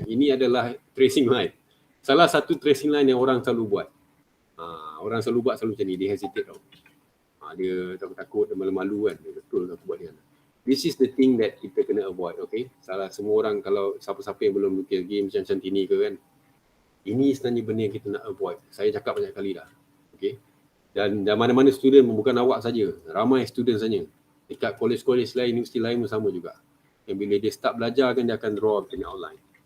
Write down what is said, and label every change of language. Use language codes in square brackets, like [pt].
[ms] Ini adalah tracing line. Salah satu tracing line yang orang selalu buat. Orang selalu buat selalu macam ni. Dia hesitate tau. Dia takut-takut, dia malu-malu kan. Dia betul aku buat ni kan. [en] This is the thing that [ms] kita kena [en] avoid, okay? [ms] Salah semua orang kalau siapa-siapa yang belum lukis game macam ni ke kan. Ini sebenarnya benda yang kita nak avoid. Saya cakap banyak kali dah. Okay? Dan mana-mana student bukan awak saja. Ramai student saja. Dekat college-college lain, universiti lain pun sama juga. Yang bila dia start belajar kan dia akan draw punya outline.